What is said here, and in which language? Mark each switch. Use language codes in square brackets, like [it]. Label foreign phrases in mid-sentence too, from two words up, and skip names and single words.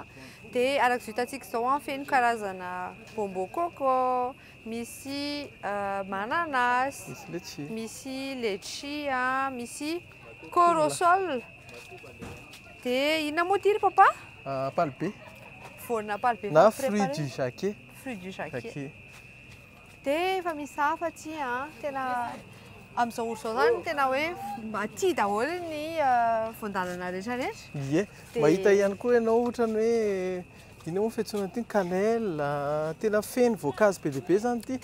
[mg] Dia araka hitantsika izao feno karazana [fr] bonbon coco, [mg] misy mananasy, misy letchi, misy corosol. Dia inona moa ty ry papa? Palbe. Voana palbe. [fr] Na fruit du jacquet. Fruit du jacquet. [mg] Dia efa misy hafa aty tena amin'izao ora izao zany tena hoe aty daholo ny fondalana rehetrarehetra. Ie, mahita ihany koa ianao ohatrany hoe ina moa fiantsoana ty cannelle, tena feno voankazo be dia be zany ty.